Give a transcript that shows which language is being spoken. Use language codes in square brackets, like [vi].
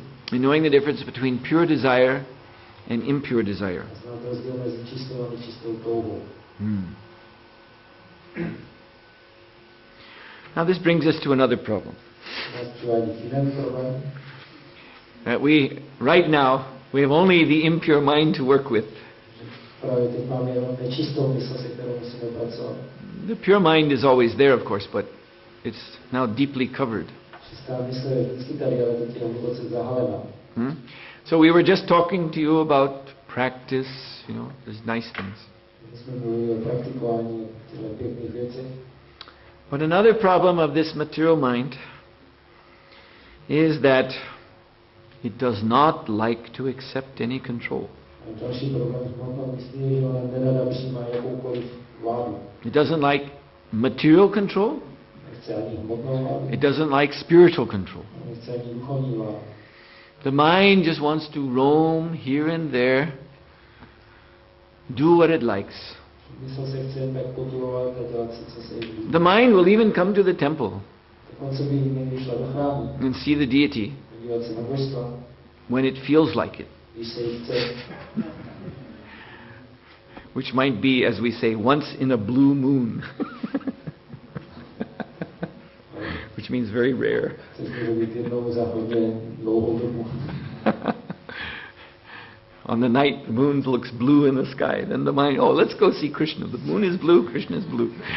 [en] In knowing the difference between pure desire and impure desire. [cs] A znáte rozdíl mezi čistou a nečistou touhou. [en] Now this brings us to another problem. [cs] Nás přivádí k jinému problému. [en] That right now, we have only the impure mind to work with. [cs] Právě teď máme jenom nečistou mysl, se kterou musíme pracovat. [en] The pure mind is always there, of course, but it's now deeply covered. [cs] Čistá mysl je vždycky tady, ale teď je hluboce zahalená. [en] So we were just talking to you about practice, these nice things. [cs] Jsme mluvili o praktikování těchto pěkných věcech. [en] But another problem of this material mind is that it does not like to accept any control. [cs] Další problém s hmotnou myslí je, že ona nerada přijímá jakoukoliv vládu. [en] It doesn't like material control. [cs] Nechce ani hmotnou vládu. [en] It doesn't like spiritual control. [cs] Nechce ani duchovní vládu. [en] The mind just wants to roam here and there, do what it likes. [cs] Mysl se chce jen tak potulovat a dělat si, co se jí líbí. [en] The mind will even come to the temple [cs] Dokonce by někdy šla do chrámu. [en] and see the deity [cs] Dívat se na božstva, [en] when it feels like it. [cs] když se jí chce. [en] Which might be, as we say, once in a blue moon. Which means very rare. [cs] Což může být jednou za hodně dlouhou dobu. [en] On the night, the moon looks blue in the sky. Then the mind, let's go see Krishna. The moon is blue, Krishna is blue.